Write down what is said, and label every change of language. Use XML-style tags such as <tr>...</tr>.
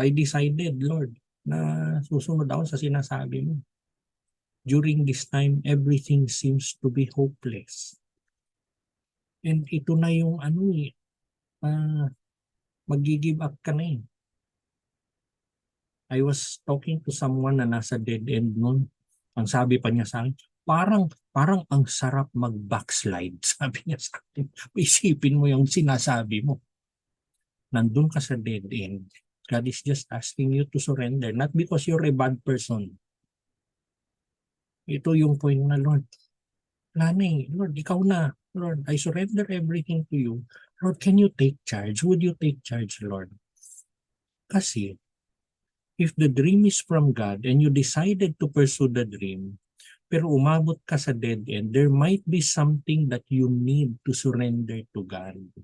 <en>I decided,</en> <tl>Lord, na susunod ako sa sinasabi mo.</tl> <en>During this time, everything seems to be hopeless. And</en> <tl>ito na yung mag-give up ka na</tl> <en>I was talking to someone na nasa dead end nun.</en> <tl>Ang sabi pa niya sa akin, parang ang sarap mag-backslide. Sabi niya sa akin, isipin mo yung sinasabi mo. Nandun ka sa dead end.</tl> <en>God is just asking you to surrender. Not because you're a bad person.</en> <tl>Ito yung point na, Lord, Lord, ikaw na.</tl> <en>Lord, I surrender everything to you. Lord, can you take charge? Would you take charge, Lord? Kasi, if the dream is from God and you decided to pursue the dream,</en> <tl>pero umabot ka sa</tl> <en>dead end, there might be something that you need to surrender to God.</en>